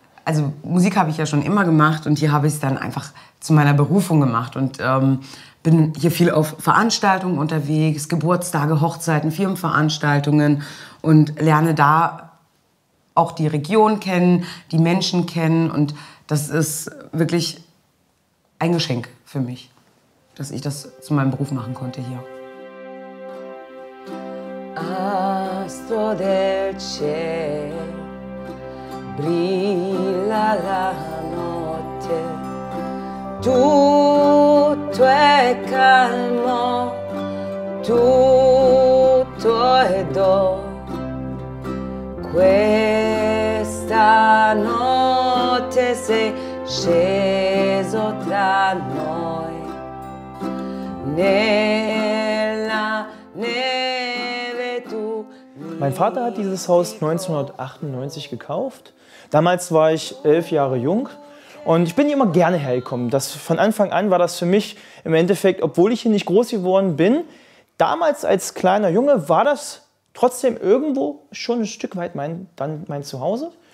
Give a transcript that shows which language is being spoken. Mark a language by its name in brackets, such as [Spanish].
[German] Also Musik habe ich ja schon immer gemacht und hier habe ich es dann einfach zu meiner Berufung gemacht und bin hier viel auf Veranstaltungen unterwegs, Geburtstage, Hochzeiten, Firmenveranstaltungen und lerne da auch die Region kennen, die Menschen kennen und das ist wirklich ein Geschenk für mich, dass ich das zu meinem Beruf machen konnte hier. [Italian] Astro del cielo, brilla la notte, tutto è calmo, tutto è do. Questa notte sei sceso tra noi, nella neve tu. [German] Mein Vater hat dieses Haus 1998 gekauft. Damals war ich 11 Jahre jung. Und ich bin hier immer gerne hergekommen. Von Anfang an war das für mich im Endeffekt, obwohl ich hier nicht groß geworden bin, damals als kleiner Junge war das trotzdem irgendwo schon ein Stück weit mein Zuhause.